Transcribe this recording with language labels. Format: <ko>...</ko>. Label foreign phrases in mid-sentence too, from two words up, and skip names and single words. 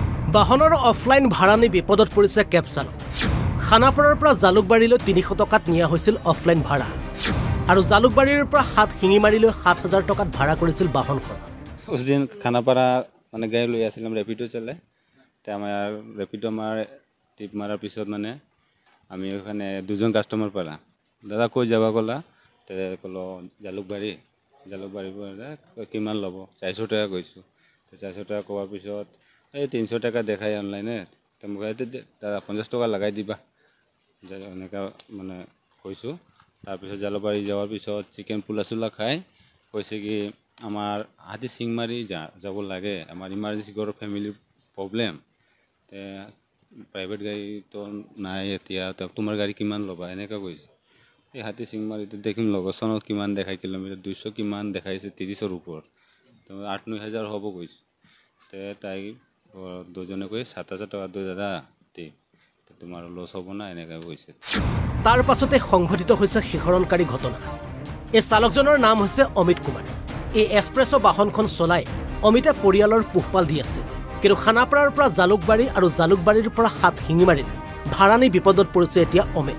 <as>বাহনৰ অফলাইন ভাড়া নি বিপদত পৰিছে কেব চালক। খানাপাৰাৰ পৰা জালুকবাৰীলৈ ৩০০ টকাত নিয়া হৈছিল অফলাইন ভাড়া আৰু জালুকবাৰীৰ পৰা শিঙিমাৰীলৈ ৭,০০০ টকাত ভাড়া কৰিছিল বাহনখন।</as> <hi>उस दिन खानापारा माने गाड़ी</hi> <as>লৈ আছিলাম ৰেপিডো চলে তে আমাৰ ৰেপিডো আমাৰ টিপ মাৰাৰ পিছত মানে আমি ওখানে দুজন কাস্টমাৰ পালা দাদা কই যাবা কলা তে কলো জালুকবাৰী পৰা কিমান ল'ব 400 টাকা কৈছো তে 400 টাকা কোৱাৰ পিছত এই 300 টাকা দেখাই অনলাইনে তে মোক দাদা 50 টাকা লগাই দিবা এনেকা মানে কৈছো। তাৰ পিছত জালুকবাৰী যাৱাৰ পিছত চিকেন পুলাচুলা খাই কৈছে কি আমার হাতি সিংমারি যাব লাগে আমার ইমার্জেন্সি ঘর</as> <en>family problem</en> <as>তে প্রাইভেট গাড়ি তো নাই এতিয়া তোমার গাড়ি কিমান লবা এনেকা কইছে। এই হাতি সিংমারিতে দেখিম লোকেশনত কিমান দেখাই কিলোমিটার 200 কিমান দেখাইছে 30-এর উপর তো 8-9 হাজার হব কইছে। তে তাই দুজনে কই 7,000 টাকা দে দাদা তে তোমার লস হব না এনেকা কইছে। তাৰ পাছতে সংঘটিত হৈছে শিহৰণকাৰী ঘটনা। এই চালকজনৰ নাম হৈছে অমিত কুমাৰ। এই এক্সপ্ৰেছ বাহনখন চলাই অমিতে পৰিয়ালৰ পোহপাল দি আছিল। কিন্তু খানাপাৰাৰ পৰা জালুকবাৰী আৰু জালুকবাৰীৰ পৰা শিঙিমাৰীলৈ ভাড়া নি বিপদত পৰিছে এতিয়া অমিত।</as>